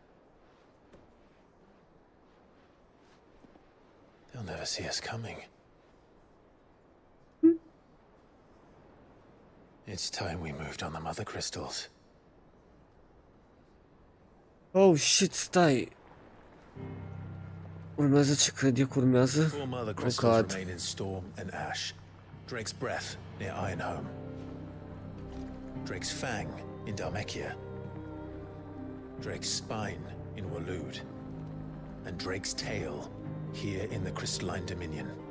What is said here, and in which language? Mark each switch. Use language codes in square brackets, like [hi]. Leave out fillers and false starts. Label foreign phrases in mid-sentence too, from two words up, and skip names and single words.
[en] They'll never see us coming. It's time we moved on the mother crystals. Oh shit, [ro] stai. Urmează ce cred eu că urmează? [en] Four mother Oh crystals god. remain in Storm and Ash. Drake's Breath near Ironhome. Drake's Fang in Dhalmekia. Drake's Spine in Waloed. And Drake's Tail here in the Crystalline Dominion.